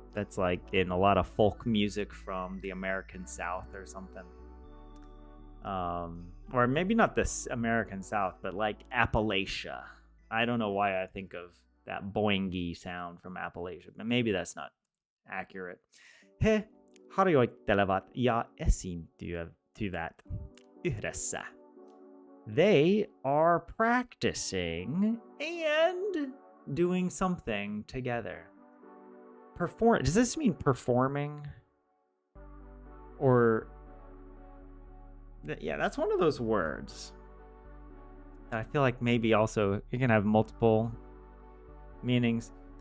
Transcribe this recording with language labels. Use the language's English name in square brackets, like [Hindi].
[English] That's like in a lot of folk music from the American South or something. Or maybe not this American South, but like Appalachia. I don't know why I think of that boingy sound from Appalachia, but maybe that's not accurate. [Finnish] He harjoittelevat ja esiintyvät yhdessä. [English] They are practicing and doing something together. Does this mean performing? Or yeah, that's one of those words that I feel like maybe also you can have multiple meanings.